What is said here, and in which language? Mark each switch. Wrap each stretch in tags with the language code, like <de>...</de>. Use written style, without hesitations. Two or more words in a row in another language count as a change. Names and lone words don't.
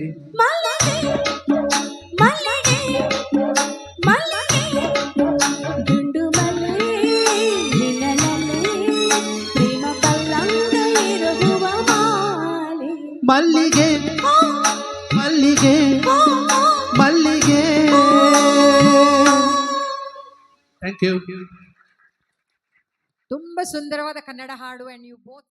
<kn>ಮಲ್ಲಿಗೆ ಮಲ್ಲಿಗೆ ಮಲ್ಲಿಗೆ ದುಂಡು ಮಲ್ಲೆ ನಿನ್ನನಲೆ ಪ್ರೇಮ ಪಲ್ಲಂಗ ಇರುವ ಮಾಲೆ ಮಲ್ಲಿಗೆ ಮಲ್ಲಿಗೆ ಮಲ್ಲಿಗೆ</kn> <en>thank you.</en> <kn>ತುಂಬಾ ಸುಂದರವಾದ ಕನ್ನಡ ಹಾಡು.</kn> <en>and you both</en>